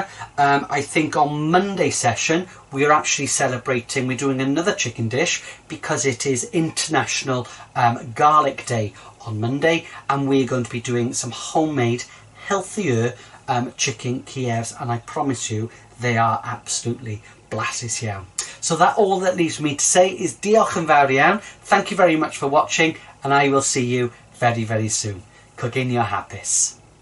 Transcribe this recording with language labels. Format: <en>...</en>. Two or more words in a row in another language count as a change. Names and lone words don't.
<en>I think on Monday session we're actually celebrating, we're doing another chicken dish because it is International Garlic Day on Monday, and we're going to be doing some homemade healthier chicken Kievs, and I promise you they are absolutely</en> <cy>blassis iawn.</cy> <en>So that all that leaves me to say is</en> <cy>diolch yn fawr iawn.</cy> <en>Thank you very much for watching, and I will see you very soon.</en> <cy>Coginio hapus.</cy>